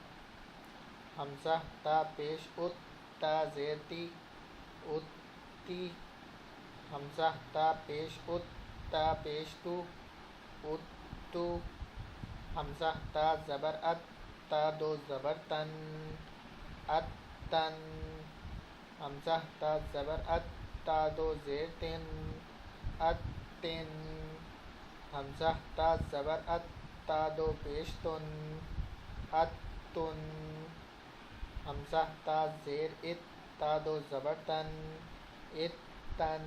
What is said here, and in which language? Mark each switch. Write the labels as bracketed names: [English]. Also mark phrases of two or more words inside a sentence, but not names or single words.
[Baluchi] حمزہ تا پیش ات، تا زیر تی، ات تی۔ حمزہ تا پیش ات، تا پیش تو، ات تو۔ حمزہ تا زبر ات، تا دو زبر تن، ات تن۔ حمزہ تا زبر ات، تا دو زیر تن، ات تن۔ حمزہ تا زبر ات، تا دو پیش تن، ات تن۔ حمزہ تا زیر ات، تا دو زبر تن، ات تن۔